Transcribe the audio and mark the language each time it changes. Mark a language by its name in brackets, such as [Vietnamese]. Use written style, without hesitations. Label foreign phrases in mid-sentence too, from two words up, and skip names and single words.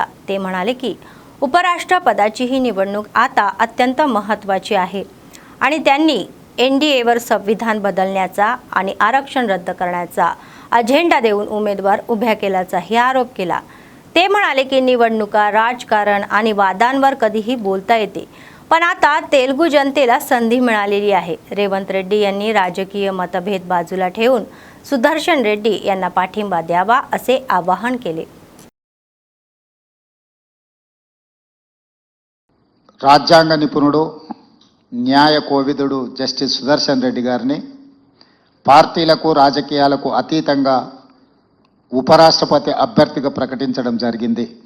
[Marathi] ते म्हणाले की उपराष्ट्रपदाची ही निवडणूक आता अत्यंत महत्त्वाची आहे आणि त्यांनी NDAवर संविधान बदलण्याचा आणि आरक्षण रद्द करण्याचा अजेंडा देऊन उमेदवार उभ्या केल्याचाही आरोप केला। ते म्हणाले की निवडणुका, राजकारण आणि वादांवर कधीही बोलता येते, पण आता तेलुगू जनतेला संधी मिळालेली आहे। रेवंत रेड्डी यांनी राजकीय मतभेद बाजूला ठेवून सुदर्शन रेड्डी यांना पाठिंबा द्यावा असे आवाहन केले। [Telugu] రాజ్యాంగ నిపుణుడు న్యాయ కోవిదుడు జస్టిస్ సుదర్శన్ రెడ్డి గారిని పార్టీలకు రాజకీయాలకు అతీతంగా ఉపరాష్ట్రపతి అభ్యర్థిగా ప్రకటించడం జరిగింది।